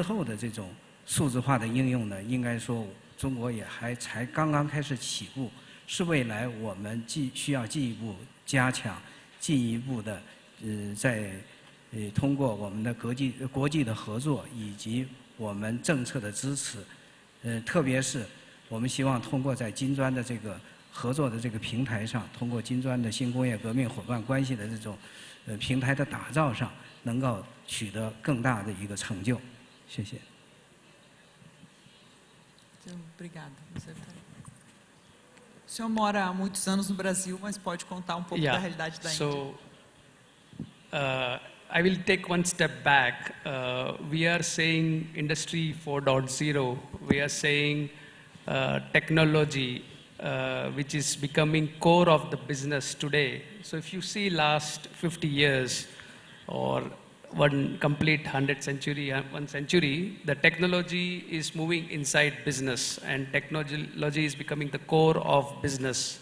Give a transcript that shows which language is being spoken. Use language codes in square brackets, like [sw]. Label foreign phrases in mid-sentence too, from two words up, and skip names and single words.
[zh] 后的这种数字化的应用呢，应该说中国也才刚刚开始起步，是未来我们需要进一步加强、进一步的在通过我们的国际的合作以及我们政策的支持，特别是我们希望通过在金砖的这个合作的这个平台上，通过金砖的新工业革命伙伴关系的这种平台的打造上，能够取得更大的一个成就。谢谢。 [pt] Obrigada. O senhor mora há muitos anos no Brasil, mas pode contar um pouco da realidade da Índia. [en] So, I will take one step back. We are saying Industry 4.0. We are saying technology, which is becoming core of the business today. So if you see last 50 years or one complete 100 century, one century, the technology is moving inside business, and technology is becoming the core of business.